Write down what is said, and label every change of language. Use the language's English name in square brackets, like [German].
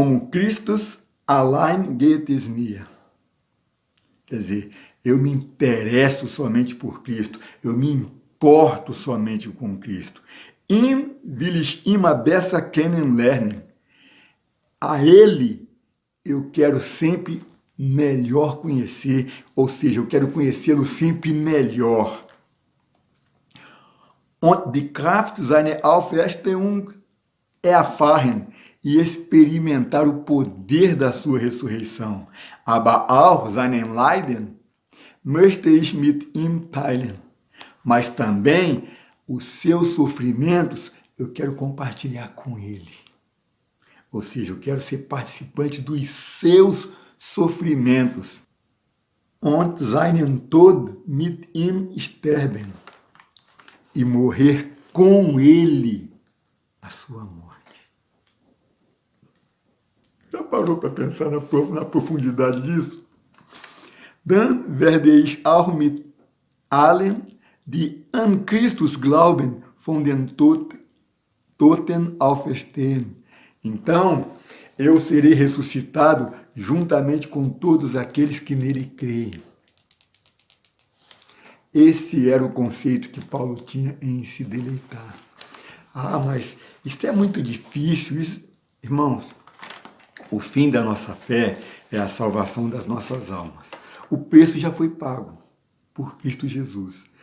[German] Christus allein geht es mir. [Portuguese] Quer dizer, eu me interesso somente por Cristo, eu me importo somente com Cristo. [German] Ihn will ich immer besser kennenlernen. [Portuguese] A Ele eu quero sempre melhor conhecer, ou seja, eu quero conhecê-lo sempre melhor. [German] Und die Kraft seiner Auferstehung erfahren, [Portuguese] e experimentar o poder da sua ressurreição. [German] Aber auch seinen Leiden möchte ich mit ihm teilen. [Portuguese] Mas também os seus sofrimentos eu quero compartilhar com ele. Ou seja, eu quero ser participante dos seus sofrimentos. [German] Und seinen Tod mit ihm sterben. [Portuguese] E morrer com ele a sua morte. Já parou para pensar na profundidade disso? [German] Dann werde ich auch mit allen, die an Christus glauben, von den Toten auferstehen. [Portuguese] Então, eu serei ressuscitado juntamente com todos aqueles que nele creem. Esse era o conceito que Paulo tinha em se deleitar. Ah, mas isso é muito difícil. Isso, irmãos, o fim da nossa fé é a salvação das nossas almas. O preço já foi pago por Cristo Jesus.